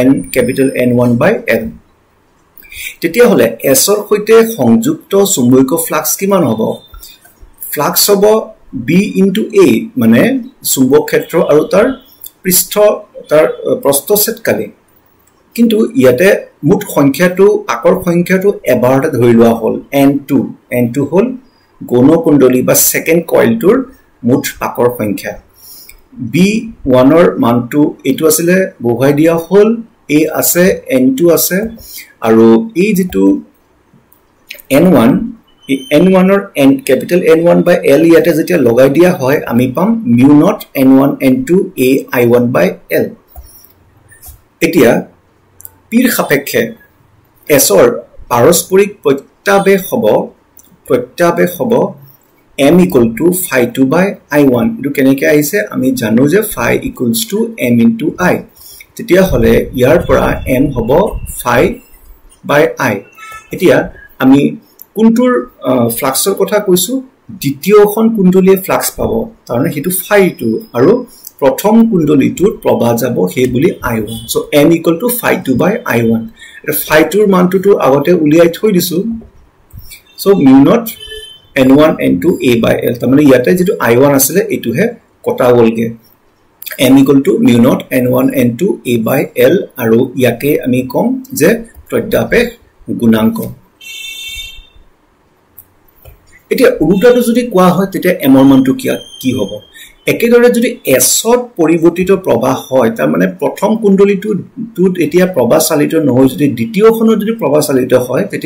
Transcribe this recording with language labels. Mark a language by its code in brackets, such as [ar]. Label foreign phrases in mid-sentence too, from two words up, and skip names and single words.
[en] n capital N1 by L [as] তেতিয়া হলে s ৰ সৈতে সংযুক্ত চুম্বকীয় ফ্লাক্স কিমান হ'ব ফ্লাক্স হ'ব [en] b into a [as] মানে চুম্বক ক্ষেত্ৰ আৰু তাৰ পৃষ্ঠ তাৰ প্ৰস্থচ্ছেদকালি কিন্তু ইয়াতে মুঠ সংখ্যাটো পাকৰ সংখ্যাটো এবাৰতে ধৰি লোৱা হ'ল n2 হ'ল গৌণ কুণ্ডলী বা সেকেন্ড কইলটোৰ মুঠ পাকৰ সংখ্যা b1 ৰ মানটো এটো আছিল বহুৱাই দিয়া হ'ল a আছে n2 আছে আৰু এই যেটো n1 ৰ [en] n capital N1 by L [as] ইয়াতে যেতিয়া লগাই দিয়া হয় আমি পাম [en] mu naught n1 n2 a i1 by L [as] এতিয়া pৰ সাপেক্ষে s ৰ পাৰস্পৰিক প্ৰত্যাবেশ হ'ব [en] m = phi2 by i1 [as] এটো কেনেকৈ আহিছে আমি জানো যে [en] phi = m into i [as] তেতিয়া হলে ইয়াৰ পৰা m হ'ব [en] phi by i [as] এতিয়া আমি কোনটোৰ ফ্লাক্সৰ কথা কৈছো দ্বিতীয়খন কুণ্ডলীয়ে ফ্লাক্স পাব তাৰমানে হেতু phi2 আৰু প্ৰথম কুণ্ডলীটোৰ প্ৰবাহ যাব হে বুলি i1 সো [en] m = phi2 by i1 [as] এটা phi2 ৰ মানটো আগতে উলিয়াই থৈ দিছো সো [en] mu naught n1 n2 a by L [as] তাৰমানে ইয়াতে যেটো i1 আছিল এটোহে কটা গলগে [en] m = mu naught n1 n2 a by L [as] আৰু ইয়াকে আমি কম যে প্ৰত্যাবেশ গুণাঙ্ক এতিয়া উল্টাটো যদি কোৱা হয় তেতিয়া m ৰ মানটো কি হ'ব একেদৰে যদি s ত পৰিৱৰ্তিত প্ৰবাহ হয় তাৰ মানে প্ৰথম কুণ্ডলীটোত এতিয়া প্ৰবাহ চালিত নহয় যদি দ্বিতীয়খনত যদি প্ৰবাহ চালিত হয় তেতিয়া